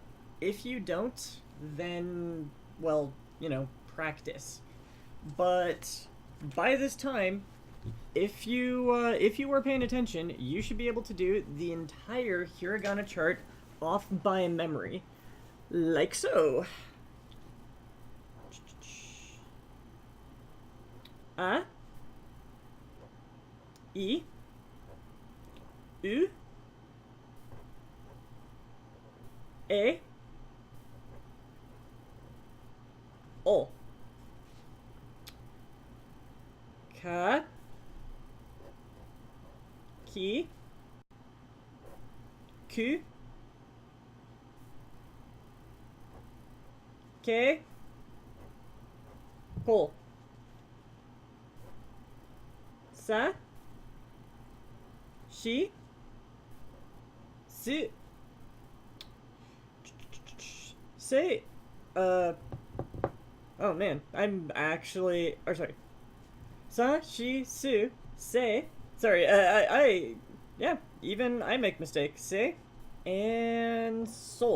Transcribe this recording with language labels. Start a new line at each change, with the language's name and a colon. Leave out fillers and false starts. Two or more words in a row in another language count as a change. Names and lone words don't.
English: If you don't, then, well, practice. But by this time, if you were paying attention, you should be able to do the entire Hiragana chart off by memory. Like so.
Japanese: あ、い、う、え、お、か、き、く, け、こ, さ、し、す、せ,
English: oh man, I'm actually, or sorry,
Japanese: さ、し、す、せ,
English: sorry, yeah, even I make mistakes, Say, and Sol.